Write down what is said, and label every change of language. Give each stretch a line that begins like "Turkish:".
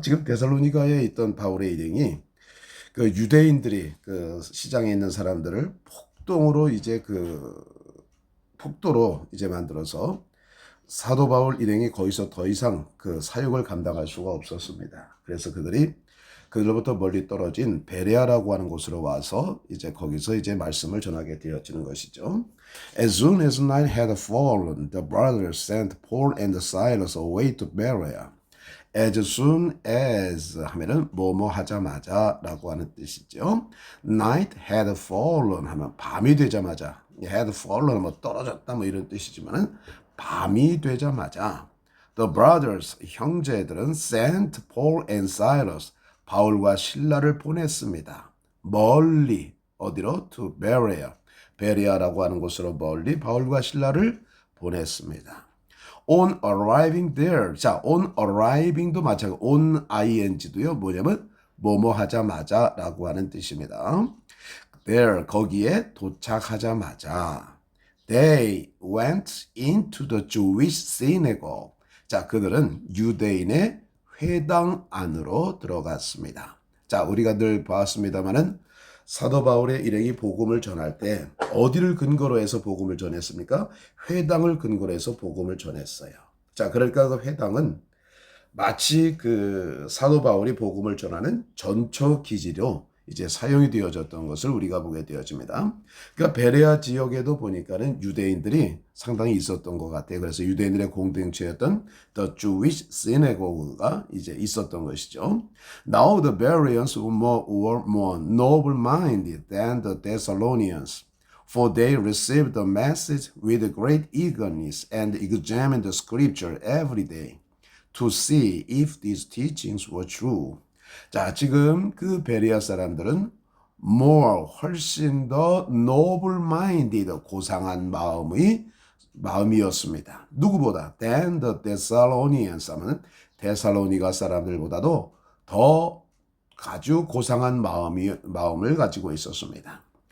Korean: 지금 데살로니가에 있던 바울의 일행이 그 유대인들이 그 시장에 있는 사람들을 폭동으로 이제 그 폭도로 이제 만들어서 사도 바울 일행이 거기서 더 이상 그 사역을 감당할 수가 없었습니다. 그래서 그들로부터 멀리 떨어진 베레아라고 하는 곳으로 와서 이제 거기서 이제 말씀을 전하게 되어지는 것이죠.
English: As soon as night had fallen, the brothers sent Paul and Silas away to Berea. As soon as
Korean: 하면은 뭐뭐 하자마자라고 하는 뜻이죠.
English: Night had fallen
Korean: 하면 밤이 되자마자,
English: had fallen
Korean: 뭐 떨어졌다 뭐 이런 뜻이지만은 밤이 되자마자
English: the brothers
Korean: 형제들은
English: sent Paul and Silas
Korean: 바울과 신라를 보냈습니다. 멀리 어디로?
English: To Berea.
Korean: 베레아라고 하는 곳으로 멀리 바울과 신라를 보냈습니다.
English: On arriving there.
Korean: 자,
English: on arriving도 마찬가지.
Korean: on ing도요. 뭐냐면 뭐뭐 하자마자라고 하는 뜻입니다.
English: There
Korean: 거기에 도착하자마자
English: they went into the Jewish synagogue.
Korean: 자, 그들은 유대인의 회당 안으로 들어갔습니다. 자, 우리가 늘 보았습니다마는 사도 바울의 일행이 복음을 전할 때 어디를 근거로 해서 복음을 전했습니까? 회당을 근거로 해서 복음을 전했어요. 자, 그러니까 그 회당은 마치 그 사도 바울이 복음을 전하는 전초 기지로 이제 사용이 되어졌던 것을 우리가 보게 되어집니다. 그러니까 베레아 지역에도 보니까는 유대인들이 상당히 있었던 것 같아요. 그래서 유대인들의 공동체였던
English: The Jewish Synagogue
Korean: 가 이제 있었던 것이죠.
English: Now the Bereans were more noble-minded than the Thessalonians. For they received the message with great eagerness and examined the scripture every day to see if these teachings were true.
Korean: 자, 지금 그 베레아 사람들은
English: more
Korean: 훨씬 더
English: noble-minded
Korean: 고상한 마음이었습니다. 누구보다
English: than the Thessalonians
Korean: 하면 데살로니가 사람들보다도 더 아주 고상한 마음을 가지고 있었습니다.